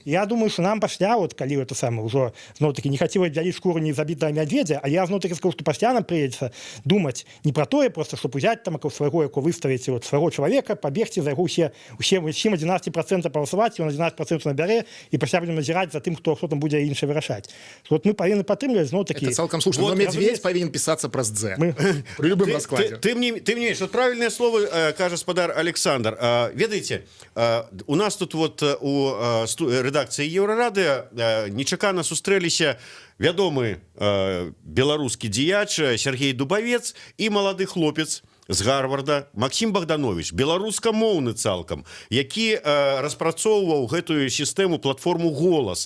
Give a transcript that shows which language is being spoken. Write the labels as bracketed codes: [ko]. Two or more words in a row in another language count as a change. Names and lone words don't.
[be] Я думаю, што нам пасля, калі это самае ўжо зноў-такі не хацела дзяліць шкуру незабітага мядзведзя, а я зноў-такі скажу, што пасля нам прыйдзецца думаць не пра тое, просто што узяць там свайго, яго выставіць свайго чалавека, пабегці за яго ўсім 11% паўсаваць, ён 11% набярэ, і пасля будзем назіраць за тым, хто там будзе інша вырашаць. Мы павінны падтрымліваць зноў-такі. Это цалкам слушна. Но медведь павінен пісацца праз «Дз». Пры любым раскладзе. [ru] Ты мне, что правильное слово, [be] кажа спадар Александр. Ведаеце, у нас тут вот у рэдакцыі Еўрарадыё нечакана сустрэліся вядомы беларускі дзеяч Сергей Дубавец і малады хлопец з Гарварда Максім Богданович, беларускамоўны цалкам, які распрацоўваў гэтую сістэму платформу «Голас».